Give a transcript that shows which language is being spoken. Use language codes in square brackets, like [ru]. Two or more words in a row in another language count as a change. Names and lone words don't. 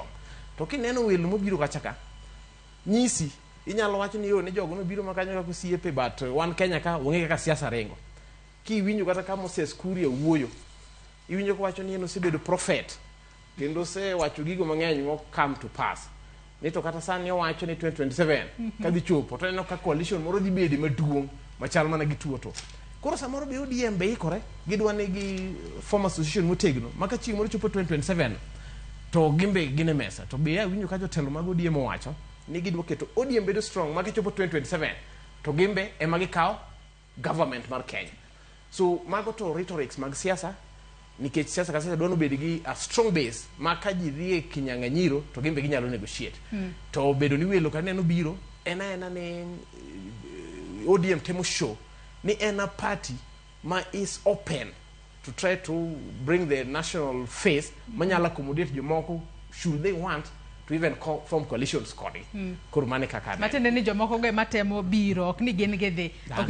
[luo] To kineno welo mobiro kachaka nyisi inyalo wacho ni yo ne jogo no biro makanyo ka osiepe but wan Kenya ka onge kaka siasa rengo. Ki winjo kata ka Moses Kuria wuoyo iwinjo ko wacho ni eno sebedo prophet kendo se wacho gigo mang'eny mo [en] come to pass. [luo] Ni to kata sani owacho ni 2027 ka dhi chopo to eno ka coalition moro dhi bedi maduong' machal mana gi tuo to. Koro samoro be ODM be ikore gidwa ne gi [en] form association [luo] motegno maka chieng' moro chopo 2027 to gimbe gine mesa to be winjo ka jotelo mag ODM owacho ni gidwa keto ODM bedo strong maka chopo 2027 to gimbe ema gikawo government mar Kenya. So mago to rhetorics mag siasa nikech siasa ka siasa dwano bedo gi [en] a strong base [luo] maka ji dhi e kinyang'anyiro to gimbe ginyalo negotiate. To bedo ni welo ka neno biro ena ne ODM temo show ni ena party ma [en] is open to try to bring the national face [luo] manyala accommodate jomoko [en] should they want to even form coalitions [luo] kodi. Kurmane kaka. Matende ni jomoko ge matemo biro ok ni gin gedhe.